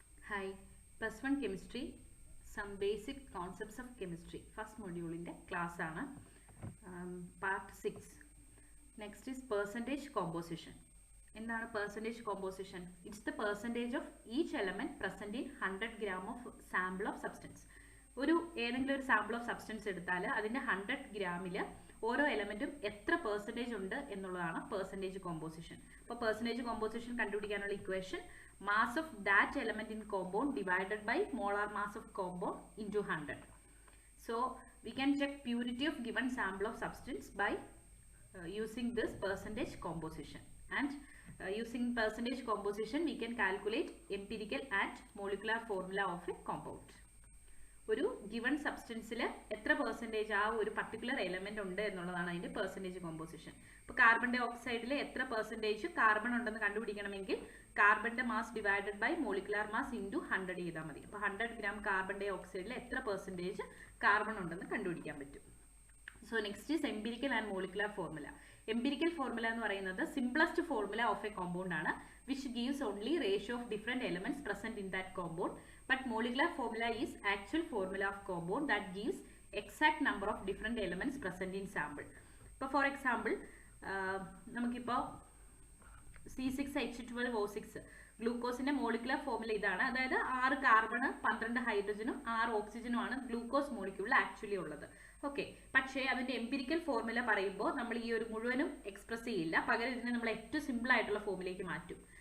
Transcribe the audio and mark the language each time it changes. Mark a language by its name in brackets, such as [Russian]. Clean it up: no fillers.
[English] Hi, plus 1 chemistry, some basic concepts of chemistry. First module in the class [Malayalam] ആണ് [English] part 6. Next is percentage composition. [Malayalam] എന്താണ് [English] percentage composition? It's the percentage of each element present in 100 gram of sample of substance. [Malayalam] ഏതെങ്കിലും ഒരു sample of substance എടുത്താൽ അതിൻ്റെ 100 ഗ്രാമിൽ ഓരോ എലമെൻറ്റും എത്ര percentage ഉണ്ട് എന്നുള്ളതാണ് പെർസെൻറ്റേജ് കോമ്പോസിഷൻ. അപ്പോൾ പെർസെൻറ്റേജ് കോമ്പോസിഷൻ കണ്ടുപിടിക്കാനുള്ള equation [English] mass of that element in compound divided by molar mass of compound into 100. So we can check purity of given sample of substance by using this percentage composition, and using percentage composition we can calculate empirical and molecular formula of a compound. [Malayalam] ഒരു given സബ്സ്റ്റൻസിൽ എത്ര percentage ആ ഒരു particular element ഉണ്ട് എന്നുള്ളതാണ് അതിൻ്റെ percentage composition. ഇപ്പോൾ carbon dye ഓക്സൈഡിൽ എത്ര percentage carbon ഉണ്ടെന്ന് കണ്ടുപിടിക്കണമെങ്കിൽ കാർബണിന്റെ mass divided by molecular mass into 100 ചെയ്താൽ മതി. അപ്പോൾ 100 ഗ്രാം കാർബൺ ഡൈ ഓക്സൈഡിൽ എത്ര പെർസെൻറ്റേജ് കാർബൺ ഉണ്ടെന്ന് കണ്ടുപിടിക്കാൻ പറ്റും. [English] So next is empirical and molecular formula. Empirical formula [Malayalam] എന്ന് പറയുന്നത് [English] simplest formula of a compound [Malayalam] ആണ്, [English] Which gives only ratio of different elements present in that compound. But molecular formula is actual formula of compound that gives exact number of different elements present in sample. For example, [Malayalam] നമുക്കിപ്പോൾ C6H12O6 ഗ്ലൂക്കോസിന്റെ molecular formula ഇതാണ്. അതായത് 6 carbon 12 ഹൈഡ്രജനും 6 ഓക്സിജനും ആണ് glucose മോളിക്യൂളിൽ actually ഉള്ളത്. Okay, പക്ഷേ അതിന്റെ empirical formula പറയുമ്പോൾ നമ്മൾ ഈ ഒരു മുഴുവനും എക്സ്പ്രസ് ചെയ്യില്ല, പകരം ഇതിനെ നമ്മൾ ഏറ്റവും സിമ്പിൾ ആയിട്ടുള്ള ഫോർമുലയിലേക്ക് മാറ്റും.